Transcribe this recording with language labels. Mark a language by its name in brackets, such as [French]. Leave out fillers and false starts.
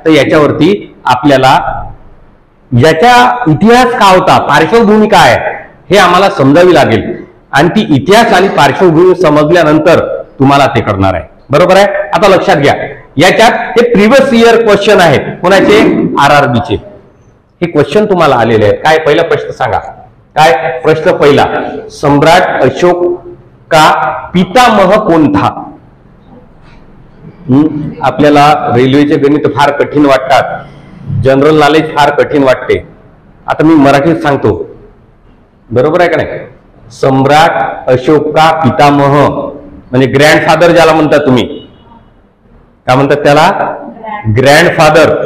[Marathi] तर याच्यावरती आपल्याला याचा इतिहास काय होता, पार्श्वभूमी काय आहे, हे आम्हाला समजावी लागेल. आणि ती इतिहास आणि पार्श्वभूमी समजल्यानंतर तुम्हाला ते करणार आहे. बरोबर आहे? आता लक्षात घ्या, याच्यात हे प्रिव्हियस इयर क्वेश्चन आहेत. कोणाचे? RRBचे. हे क्वेश्चन तुम्हाला आलेले आहेत. काय पहिला प्रश्न सांगा? काय प्रश्न पहिला? [Hindi] सम्राट अशोक का पितामह कोण था? [Marathi] आपल्याला रेल्वेचे गणित फार कठीण वाटतात, जनरल नॉलेज फार कठीण वाटते. आता मी मराठीत सांगतो, बरोबर आहे का नाही? [Hindi] सम्राट अशोक का पितामह [Marathi] म्हणजे ग्रँडफादर ज्याला म्हणता तुम्ही, काय म्हणतात त्याला? ग्रँडफादर.